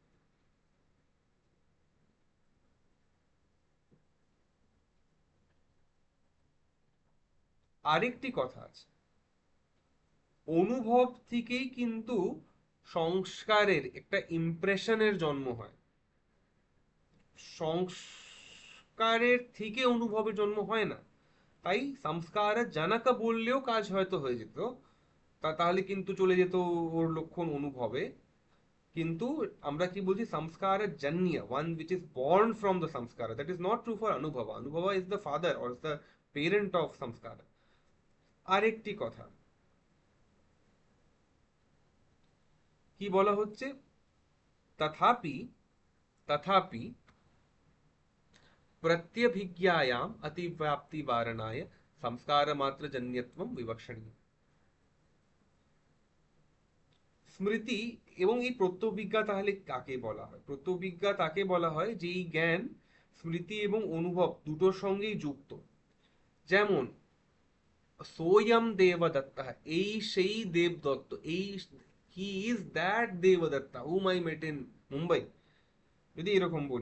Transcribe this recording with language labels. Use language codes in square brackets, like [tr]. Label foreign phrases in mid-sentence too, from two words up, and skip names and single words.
[bn] আরেকটি কথা আছে, অনুভব থেকেই কিন্তু সংস্কারের একটা ইমপ্রেশনের জন্ম হয়, সংস্কারের থেকে অনুভবের জন্ম হয় না। তাই সংস্কার জানাকা বললেও কাজ হয়তো হয়ে যেত, তাহলে কিন্তু চলে যেত ওর লক্ষণ অনুভবে। কিন্তু আমরা কি বলছি, সংস্কার জন্য, [en] one which is born from the সংস্কার, that is not true for অনুভবা, অনুভবা is the father or the parent of সংস্কার। [bn] আরেকটি কথা কি বলা হচ্ছে, [sa] তথাপি, তথাপি प्रत्यभिज्ञायाम अतिव्याप्ति वारणाय संस्कार मात्र जन्यत्वम विवक्षणीय। [bn] স্মৃতি এবং এই প্রত্যভিজ্ঞা তাহলে কাকে বলা হয়? প্রত্যভিজ্ঞা তাকে বলা হয় যে এই জ্ঞান স্মৃতি এবং অনুভব দুটোর সঙ্গেই যুক্ত। [en] যেমন [sa] সোয়ম দেবদত্তা, [bn] এই সেই দেবদত্ত, এই [en] he is that দেবদত্তা whom I met in Mumbai, [bn] যদি এরকম বলি।